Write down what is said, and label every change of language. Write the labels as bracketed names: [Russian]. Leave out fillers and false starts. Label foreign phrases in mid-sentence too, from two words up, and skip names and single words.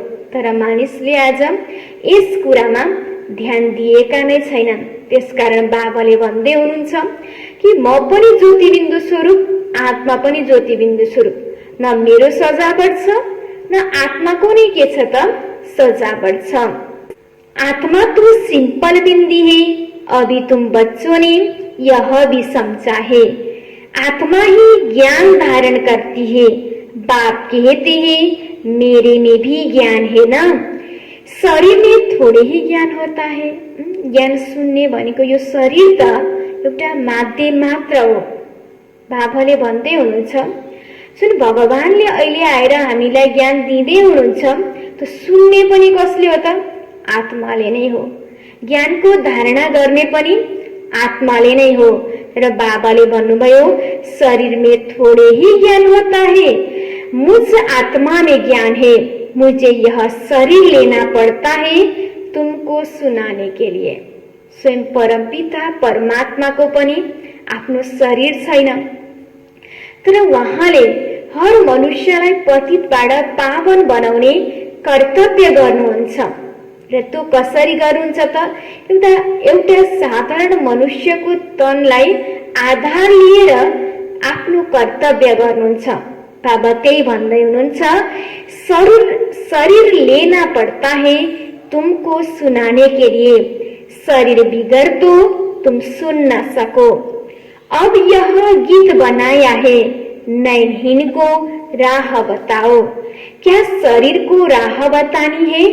[Nepali] तर मानिसले आज यस कुरामा ध्यान दिएका नै छैनन्। त्यसकारण बाबाले भन्दै हुनुहुन्छ कि म पनि ज्योतिबिन्दु स्वरूप, आत्मा पनि ज्योतिबिन्दु स्वरूप। न मेरो सजावट छ न आत्माको नै के छ त सजावट छ। [Hindi] आत्मा तो सिंपल बिंदी है। अभी तुम बच्चों ने यह भी समझा है। आत्मा ही ज्ञान धारण करती है। बाप कहते हैं मेरे में भी ज्ञान है ना। शरीर में थोड़े ही ज्ञान होता है। [Nepali] ज्ञान सुन्ने भनेको यो शरीर त एउटा माध्यम मात्र हो। बाबाले भन्दै हुनुहुन्छ सुन, भगवानले अहिले आएर हामीलाई ज्ञान दिँदै हुनुहुन्छ, त सुन्ने पनि कसले हो त? आत्माले नै हो। ज्ञानको धारणा गर्ने पनि आत्माले नै हो। र बाबाले भन्नुभयो [Hindi] शरीर में थोड़े ही ज्ञान होता है, मुझ आत्मा में ज्ञान है। मुझे यह शरीर लेना पड़ता है तुमको सुनाने के लिए। स्वयं परमपिता परमात्मा को [Nepali] पनि आफ्नो शरीर छैन, तर उहाँले हर मनुष्यलाई पतितबाट पावन बनाउने कर्तव्य गर्नुहुन्छ। र त्यो कसरी गर्नुहुन्छ त? एउटा साधारण मनुष्यको तनलाई आधार लिएर आफ्नो कर्तव्य गर्नुहुन्छ। बाबा त्यही भन्दै हुनुहुन्छ [Hindi] शरीर लेना पड़ता है तुमको सुनाने के लिए। शरीर बिगर तो तुम सुन न सको। अब यह गीत बनाया है, नैनहीन को राह बताओ। क्या शरीर को राह बतानी है?